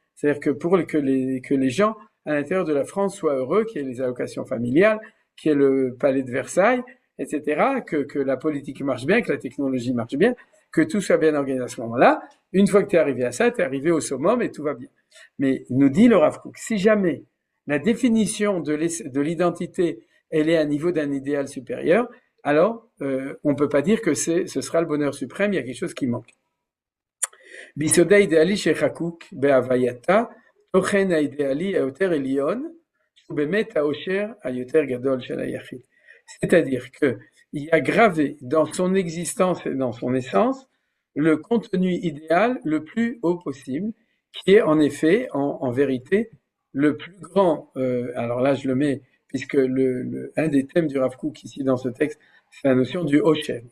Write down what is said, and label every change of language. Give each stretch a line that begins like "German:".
French: C'est-à-dire que pour que les gens à l'intérieur de la France soient heureux, qu'il y ait les allocations familiales, qu'il y ait le palais de Versailles, etc., que la politique marche bien, que la technologie marche bien, que tout soit bien organisé à ce moment-là. Une fois que tu es arrivé à ça, tu es arrivé au summum et tout va bien. Mais nous dit le Rav Kook, si jamais la définition de l'identité, elle est à niveau d'un idéal supérieur, alors on peut pas dire que ce sera le bonheur suprême, il y a quelque chose qui manque.
Hebrew: ביסודה האידיאלי שחקוק בהווייתה, תוכן האידיאלי היותר עליון, שהוא באמת האושר היותר גדול של היחיד.
French: C'est-à-dire qu'il y a gravé dans son existence et dans son essence le contenu idéal le plus haut possible, qui est en effet, en vérité, le plus grand. Alors là, je le mets, puisque un des thèmes du Rav Kook ici dans ce texte, c'est la notion du Osher.